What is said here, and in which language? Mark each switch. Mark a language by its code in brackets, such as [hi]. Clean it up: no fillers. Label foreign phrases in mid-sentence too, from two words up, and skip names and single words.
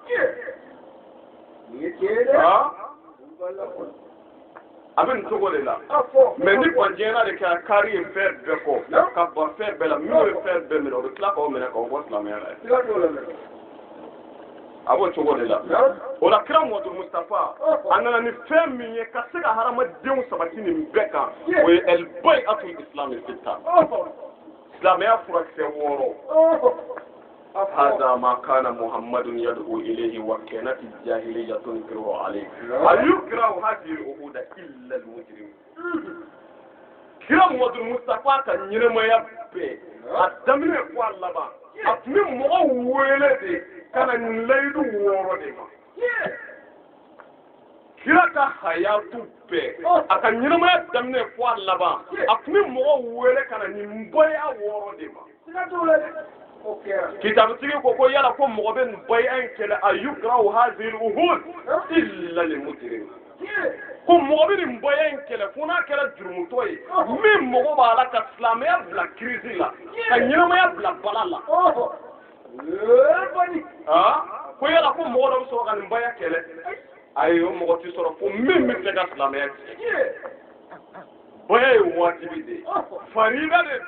[bm] a bɛ nin cogo de la mɛ ni bɔn diɲɛna de kɛra kaari ye fɛn bɛɛ kɔ ka ban fɛn bɛɛ la minnu ye fɛn bɛɛ minɛ o bɛ tila k'aw minɛ k'aw bɔ silamɛya la a b'o cogo de la o la Kira Muhammadu Mustafa a nana ni fɛn min ye ka se ka hadamadenw sabati nin bɛɛ kan o ye [ar] البيعة الإسلامية ستة [bm] silamɛya furakisɛ 6 [ar] هذا ما كان محمد يدعو إليه وكانت الجاهلية تنكره عليه هل يكره هذه العهود إلا المجرم [bm] Kira Muhammadu Mustafa ka ɲɛnɛmaya bɛɛ a daminɛ fɔ a laban a tun bɛ mɔgɔw wele de ka na nin layidu 6 de ma kira ka hayatu bɛɛ a ka ɲɛnamaya daminɛ fɔ a laban a tun bɛ mɔgɔw wele ka na nin bɔya wɔɔrɔ de ma kitabutigi ko yala ko mɔgɔ bɛ nin bɔya in kɛlɛ a [ar] يكره هذه العهود إلا للمجرمين [bm] ko mɔgɔ bɛ nin bɔya in kɛlɛ fo n'a kɛra jurumutɔ ye min mɔgɔ b'a la ka silamɛya bila crise la ka ɲɛnamaya bila bala la ko yala ko mɔgɔ dɔ bɛ sɔrɔ ka nin bɔya kɛlɛ ayi o mɔgɔ ti sɔrɔ fo min bɛ fɛ ka silamɛya tiɲɛ bɔya ye wajibi de ye farida de